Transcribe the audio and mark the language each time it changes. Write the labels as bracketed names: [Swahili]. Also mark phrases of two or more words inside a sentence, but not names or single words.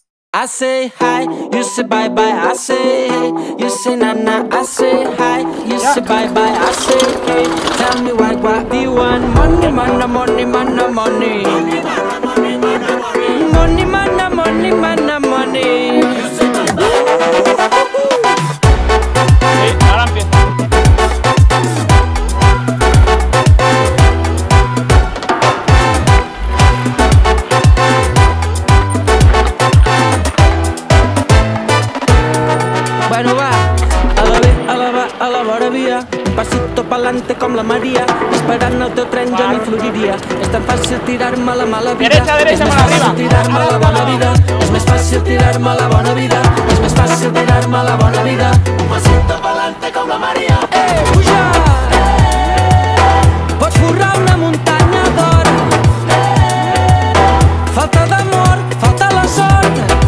[English] I say hi, you say bye bye, I say hey. You say na na, I say hi. You say bye bye, I say hey. Tell me what do you want? Money, mana, money, mana, money. Money, mana, money, mana, money. [Spanish] Sí, ahora empieza. [Catalan] Bueno va, a la vora via. [Spanish] Pasito pa'lante [Catalan] com la Maria. Esperant el teu tren jo m'hi floriria. És tan fàcil tirar-me la mala vida. [Spanish] Derecha, derecha, [Catalan] és més [Spanish] mano [Catalan] fàcil [Spanish] arriba. [Catalan] tirar-me la bona vida. És més fàcil tirar-me la bona vida. És més fàcil tirar-me la bona vida. [Spanish] Un pasito pa'lante [Catalan] com la Maria. Puja! Pots forrar una muntanya d'or. Falta d'amor, falta la sort.